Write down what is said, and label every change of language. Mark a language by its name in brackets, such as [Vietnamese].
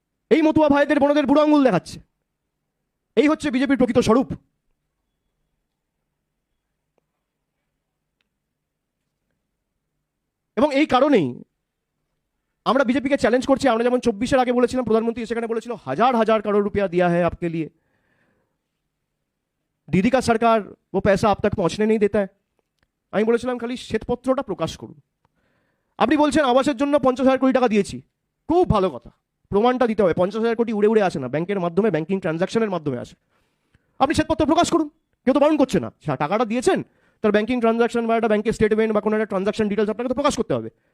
[Bangla] এই মতুয়া ভাইদের বোনদের বুড়ো আঙুল দেখাচ্ছে। এই হচ্ছে বিজেপির প্রকৃত স্বরূপ। এবং এই কারণেই আমরা বিজেপিকে চ্যালেঞ্জ করছি। আমরা যেমন 24-এর আগে বলেছিলাম, প্রধানমন্ত্রী সেখানে বলেছিল [Hindi] 1000 करोड़ रुपया दिया है आपके लिए, दीदी का सरकार वो पैसा आप तक पहुंचने नहीं देता है। [Bangla] আমি বলেছিলাম খালি শ্বেতপত্রটা প্রকাশ করুন। আপনি বলছেন আবাসের জন্য 50,000 কোটি টাকা দিয়েছি, খুব ভালো কথা, প্রমাণটা দিতে হবে। 50,000 কোটি উড়ে উড়ে আসে না, ব্যাংকের মাধ্যমে, ব্যাংকিং ট্রানজাকশনের মাধ্যমে আসে। আপনি শ্বেতপত্র প্রকাশ করুন, কেউ তো বারণ করছে না। টাকাটা দিয়েছেন, তার ব্যাংকিং ট্রানজাকশন বা একটা ব্যাংকের স্টেটমেন্ট বা কোনো একটা ট্রানজাকশন ডিটেলস আপনাকে তো প্রকাশ করতে হবে।